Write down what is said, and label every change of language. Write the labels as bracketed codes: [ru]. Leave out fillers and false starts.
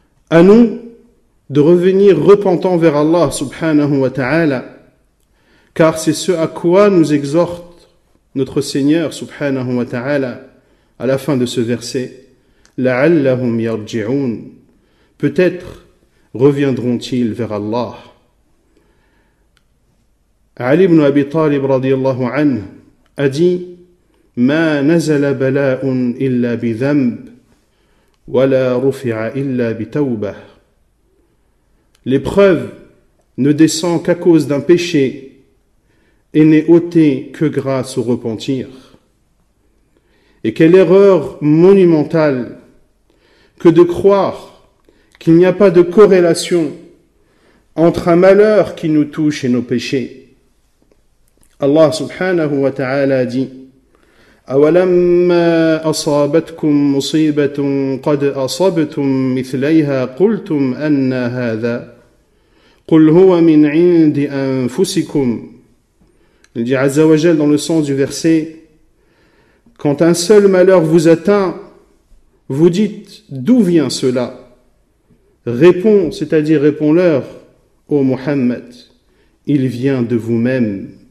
[fr] À nous de revenir repentants vers Allah, [ar] subhanahu wa ta'ala, [fr] car c'est ce à quoi nous exhorte notre Seigneur, subhanahu wa ta'ala, à la fin de ce verset. [ar] لَعَلَّهُمْ يَرْجِعُونَ. [fr] Peut-être reviendront-ils vers Allah. [ar] Ali ibn Abi Talib radiyallahu anhu [fr] a dit [ar] ما نزل بلاء إلا بذنب ولا رفع إلا بتوبة. [fr] L'épreuve ne descend qu'à cause d'un péché et n'est ôtée que grâce au repentir. Et quelle erreur monumentale que de croire qu'il n'y a pas de corrélation entre un malheur qui nous touche et nos péchés. [ar] Allah subhanahu wa ta'ala [fr] dit [ar] أَوَلَمَّا أَصَابَتْكُمْ مُصِيبَةٌ قَدْ أَصَبْتُمْ مِثْلَيْهَا قُلْتُمْ أَنَّ هَذَا قُلْ هُوَ مِنْ عِنْدِ أَنفُسِكُمْ. [fr] Il dit [ar] Azza wa Jal [fr] dans le sens du verset, quand un seul malheur vous atteint, vous dites d'où vient cela? Réponds, c'est-à-dire réponds-leur, ô Muhammad, il vient de vous-même.